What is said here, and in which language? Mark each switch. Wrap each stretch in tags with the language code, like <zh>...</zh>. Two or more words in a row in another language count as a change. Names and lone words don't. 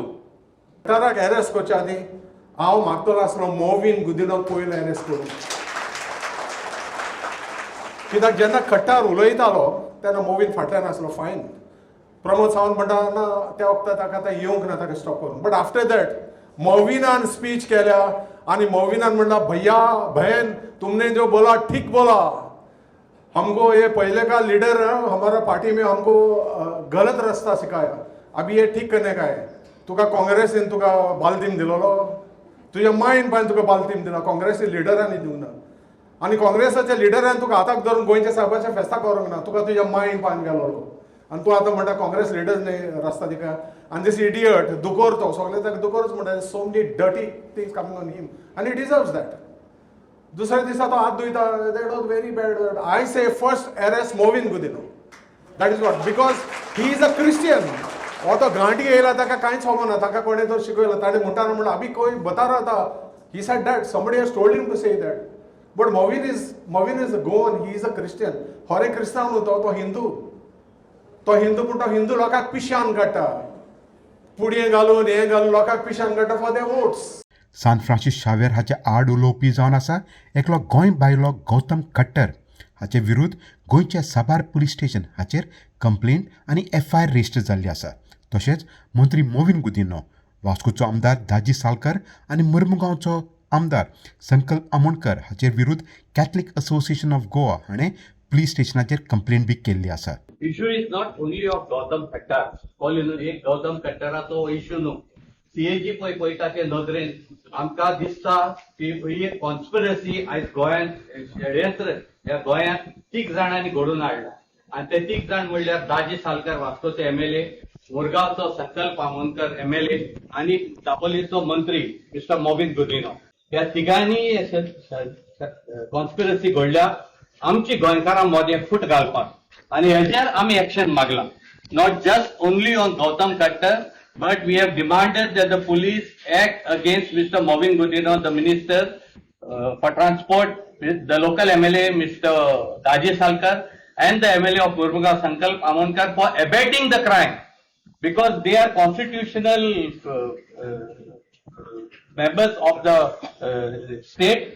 <kok>कट्टाराक अरेस्ट करचे आदी हांव मागतलो आसलो मोविन गुदिनोक पयलीं अरेस्ट करून. कित्याक जेन्ना कट्टार उलयतालो तेन्ना मोविन फाटल्यान आसलो फायन. प्रमोद सावंत म्हणटा ना त्या वखदार ताका आतां येवंक ना ताका स्टॉप करून.</kok> <en>but after that</en> <kok>मोविनान स्पीच केल्या आनी मोविनान म्हणला</kok> <hi>भैया बहन तुमने जो बोला ठीक बोला हमको ये पहले का लीडर हमारा पार्टी में हमको गलत रास्ता सिखाया अभी ये ठीक करने का है.</hi> <kok>तुका काँग्रेसीन तुका बालतीम दिलोलो तुज्या मायन पायन तुका बालतीम दिला काँग्रेसी लिडरांनी दिवंक ना. आनी काँग्रेसाच्या लिडरान तुका हाताक धरून गोंयच्या साहेबाच्या फेस्ताक व्हरूंक ना तुका तुज्या मायन पायन गेलोलो. आनी तूं आतां म्हणटा</kok> <hi>काँग्रेस लिडर्सने रस्ता दिका.</hi> <en>आनी this idiot</en> <kok>दुकोर तो सगळे ताका दुकोरच म्हणटा</kok> <en>so many dirty things coming on him आनी he deserves that.</en> <kok>दुसऱ्या दिसा तो हात धुयता</kok> <en>that was very bad. I say first arrest Moviin Gudino that is what because he is a Christian.</en> <kok>हो तो गांठी येयला ताका कांयच खबर ना ताका कोणें तर शिकयला ताणें म्हणटाना म्हणला</kok> <hi>अभी कोई बता रहा था</hi> <en>he said that somebody has told him to say that. But Moviin is a Goan he is a Christian.</en> <kok>होरे क्रिस्तांव न्हू तो हिंदू. तो हिंदू पूण तो हिंदू लोकांक पिश्यान काडटा पुडये घालून हें घालून लोकांक पिश्यान काडटा</kok> <en>for their votes.</en> <kok>सान फ्रांसीस शावेर हाचे आड उलोवपी जावन आसा एकलो गोंय बायलो गौतम कट्टर हाचे विरुद्ध गोंयच्या साबार पुलीस स्टेशन हाचेर कंप्लेंट आनी FIR रेजिस्टर जाल्ली आसा. तशेंच मंत्री मोविन गुदिनो वास्कोचो आमदार दाजी सालकर आनी मुर्मुगांवचो आमदार संकल्प आमोणकर हाचेर विरुद्ध कॅथलीक असोसिएशन ऑफ गोवा हाणें पुलीस स्टेशनाचेर कंप्लेंट बी केल्ली आसा.</kok> <en>issue is not only of गौतम कट्टर</en> <kok>एक गौतम कट्टराचो इश्यू न्हू. CAG पळयता ते नदरेन आमकां दिसता की ही एक कॉन्स्पिरसी आयज गोंयांत षडयंत्र ह्या गोंयांत 3 जाणांनी घडोवन हाडला. आनी ते 3 जाण म्हणल्यार दाजी सालकर वास्कोचे MLA मुरगांवचो संकल्प आमोणकर MLA आनी दापोलीचो मंत्री मिस्टर मोविन गुदिनो. ह्या तिगांनी कॉन्स्पिरसी घडल्या आमची गोंयकारां मदें फूट घालपाक आनी हेजेर आमी एक्शन मागला.</kok> <en>Not just only on गौतम कट्टर but we have demanded that the police act against Mr. Moviin Gudino, the minister for transport, the local MLA Mr. Daji Salkar and the MLA of Murmugaon Sankalp Amonkar for abating the crime because they are constitutional members of the state.</en>